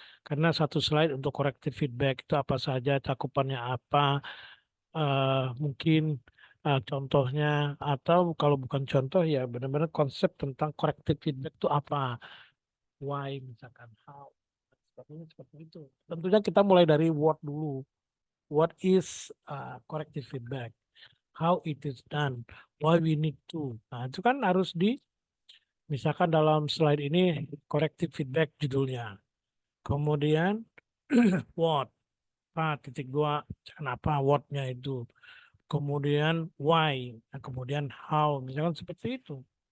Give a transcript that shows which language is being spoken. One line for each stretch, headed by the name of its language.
Indonesian: Karena satu slide untuk corrective feedback itu apa saja, cakupannya apa, mungkin contohnya atau kalau bukan contoh ya benar-benar konsep tentang corrective feedback itu apa, why misalkan how, seperti itu. Tentunya kita mulai dari what dulu.
English: What is corrective feedback? How it is done? Why we need to?
Indonesian: Nah itu kan harus misalkan dalam slide ini corrective feedback judulnya. Kemudian what? Titik dua, kenapa what-nya itu. Kemudian why, nah, kemudian how, misalkan seperti itu.